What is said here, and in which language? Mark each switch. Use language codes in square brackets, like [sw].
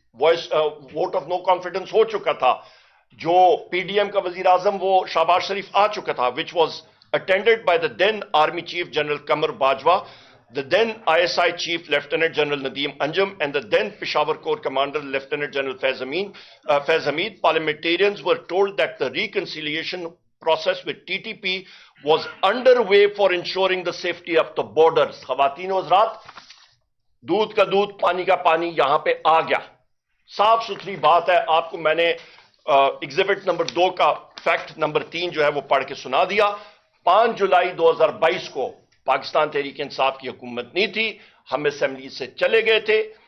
[ur] Vote of no confidence ہو چکا تھا. [en] جو P D M کا وزیر اعظم وہ شہباز شریف آ چکا تھا, which was attended by the then army chief general Qamar Bajwa, the then ISI Chief Lieutenant General Nadeem Anjum, and the then Peshawar Corps Commander Lieutenant General Faiz Hamid. Parliamentarians were told that the reconciliation process with TTP was underway for ensuring the safety of the borders. [ur] خواتین و حضرات, دودھ کا دودھ پانی کا پانی یہاں پہ آ گیا. صاف ستھری بات ہے. آپ کو میں نے ایگزیبٹ نمبر 2 کا فیکٹ نمبر 3 جو ہے وہ پڑھ کے سنا دیا. 5 جولائی 2022 کو پاکستان تحریک انصاف کی حکومت نہیں تھی, ہم اسمبلی سے چلے گئے تھے.